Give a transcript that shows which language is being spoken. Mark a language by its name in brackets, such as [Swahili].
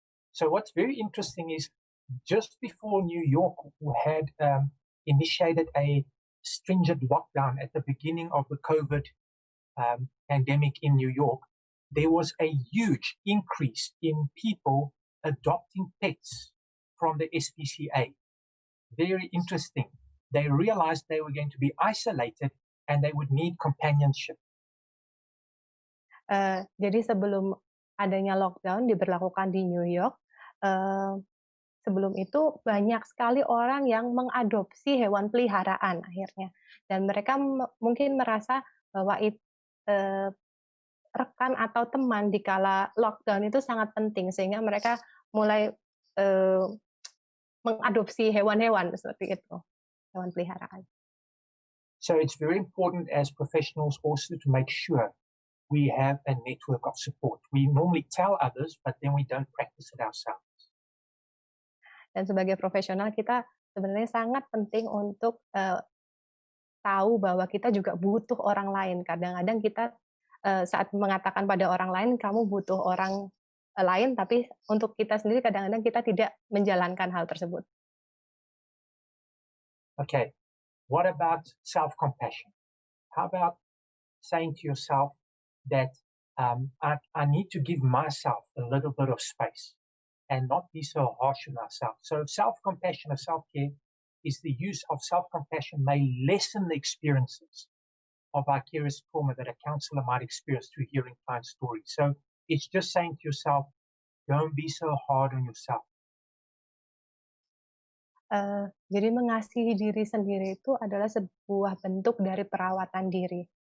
[English] So what's very interesting is just before New York had initiated a stringent lockdown at the beginning of the COVID pandemic in New York, there was a huge increase in people adopting pets from the S.Psi. Very interesting. They realized they were going to be isolated and they would need companionship. [Indonesian] Jadi sebelum adanya lockdown diberlakukan di New York, sebelum itu banyak sekali orang yang mengadopsi hewan peliharaan akhirnya, dan mereka mungkin merasa bahwa rekan atau teman di kala lockdown itu sangat penting, sehingga mereka mulai mengadopsi hewan-hewan seperti itu, hewan peliharaan. [English] So it's very important as professionals also to make sure we have a network of support. We normally tell others, but then we don't practice it ourselves. [Indonesian] Dan sebagai profesional kita sebenarnya sangat penting untuk tahu bahwa kita juga butuh orang lain. Kadang-kadang kita saat mengatakan pada orang lain, kamu butuh orang lain, tapi untuk kita sendiri kadang-kadang kita tidak menjalankan hal tersebut. [English] Okay, what about self-compassion? How about saying to yourself that I need to give myself a little bit of space and not be so harsh on ourselves? So self-compassion or self-care is the use of self-compassion may lessen the experiences of vicarious trauma that a counselor might experience through hearing client stories. So it's just saying to yourself, don't be so hard on yourself. [Indonesian] Jadi mengasihi diri sendiri itu adalah sebuah bentuk dari perawatan diri.